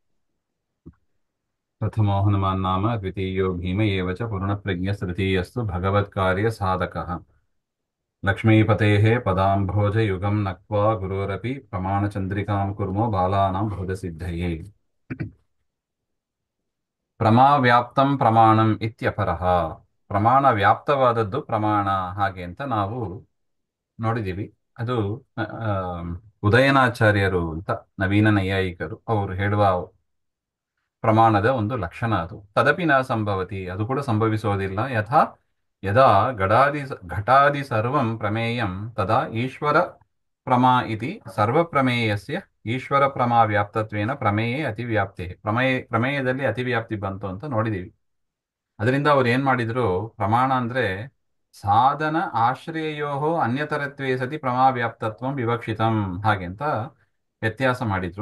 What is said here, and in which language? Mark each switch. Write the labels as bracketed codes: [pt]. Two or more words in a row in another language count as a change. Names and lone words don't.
[sa] प्रथमो हनुमान् नाम द्वितीयो भीम एव च पूर्णप्रज्ञस्तृतीयस्तु भगवत्कार्यसाधकः लक्ष्मीपतेः पदाम्भोजयुगं नक्त्वा गुरोरपि प्रमाणचन्द्रिकां कुर्मो बालानां हृदसिद्धये ಪ್ರಮಾವ್ಯಾಪ್ತಂ ಪ್ರಮಾಣಂ ಇತ್ಯಪರಃ. [kn] ಪ್ರಮಾಣ ವ್ಯಾಪ್ತವಾದದ್ದು ಪ್ರಮಾಣ ಹಾಗೆ ಅಂತ ನಾವು ನೋಡಿದ್ದೀವಿ. ಅದು ಉದಯನಾಚಾರ್ಯರು ಅಂತ ನವೀನ ನೈಯಾಯಿಕರು ಅವರು ಹೇಳುವ ಪ್ರಮಾಣದ ಒಂದು ಲಕ್ಷಣ ಅದು. [sa] ತದಪಿ ನ ಸಂಭವತಿ, [kn] ಅದು ಕೂಡ ಸಂಭವಿಸೋದಿಲ್ಲ. [sa] ಯದಾ ಘಟಾದಿ ಸರ್ವಂ ಪ್ರಮೇಯಂ ತದಾ ಈಶ್ವರ ಪ್ರಮಾ ಇತಿ ಸರ್ವಪ್ರಮೇಯಸ್ಯ ಈಶ್ವರ ಪ್ರಮಾ ವ್ಯಾಪ್ತತ್ವೇನ ಪ್ರಮೇಯೇ ಅತಿವ್ಯಾಪ್ತಿ. [kn] ಪ್ರಮೇಯದಲ್ಲಿ ಅತಿವ್ಯಾಪ್ತಿ ಬಂತು ಅಂತ ನೋಡಿದೀವಿ. ಅದರಿಂದ ಅವ್ರು ಏನ್ ಮಾಡಿದ್ರು, ಪ್ರಮಾಣ ಅಂದ್ರೆ [sa] ಸಾಧನ ಆಶ್ರಯೋ ಅನ್ಯತರತ್ವೇ ಸತಿ ಪ್ರಮಾ ವ್ಯಾಪ್ತತ್ವಂ ವಿವಕ್ಷಿತಂ [kn] ಹಾಗೆ ಅಂತ ವ್ಯತ್ಯಾಸ ಮಾಡಿದ್ರು.